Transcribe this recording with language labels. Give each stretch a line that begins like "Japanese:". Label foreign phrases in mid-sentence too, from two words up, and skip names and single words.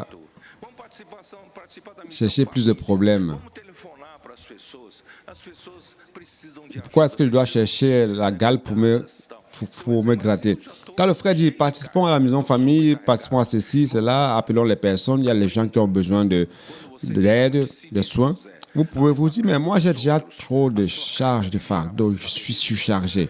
Portuguese: Vamos participar da missão
French: chercher plus de problèmes?
Portuguese: Vamos telefonar para as pessoas. As pessoas precisam de
French: Pourquoi est-ce que je dois chercher la gale pour me gratter? Quand le frère dit participons à la maison famille, participons à ceci, cela, appelons les personnes, il y a les gens qui ont besoin d'aide, de soins. Vous pouvez vous dire, mais moi j'ai déjà trop de charges de fardeau, je suis surchargé.